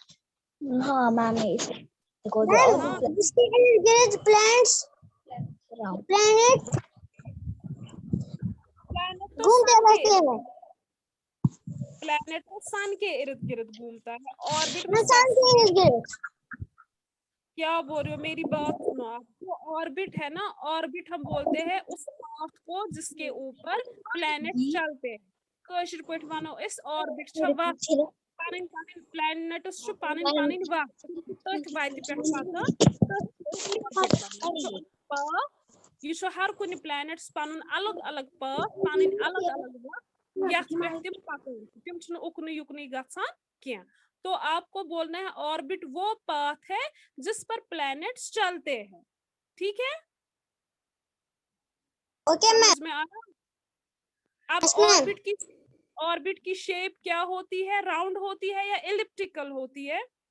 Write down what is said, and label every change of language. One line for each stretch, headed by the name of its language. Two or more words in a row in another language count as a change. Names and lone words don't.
Hindi: हाँ मैम, इसे देखो जो प्लैनेट्स घूमते रहते हैं। प्लैनेट तो सन के इर्द गिर्द घूमता है। ऑर्बिट सन के इर्द गिर्द। क्या बोल रहे हो, मेरी बात सुनो आप। जो ऑर्बिट है ना, ऑर्बिट हम बोलते हैं उस पाथ को जिसके ऊपर प्लैनेट चलते हैं।
Kashmiri: कशिर पठ वनो इस ऑर्बिट छ वत पानी पानी प्लैनेट्स छ पानी पानी वत तथ वत पेठ पता ये छ हर कुन प्लैनेट्स पनुन अलग अलग पाथ पानी अलग अलग वत यथ पेठ तिम पकन तिम छ उकन युकन गछान किया।
Hindi: तो आपको बोलना है ऑर्बिट वो पाथ है जिस पर प्लैनेट्स चलते हैं। ठीक है,
English: okay ma'am.
Hindi: समझ में आ रहा? अब ऑर्बिट की शेप क्या होती है? राउंड होती है या एलिप्टिकल होती है?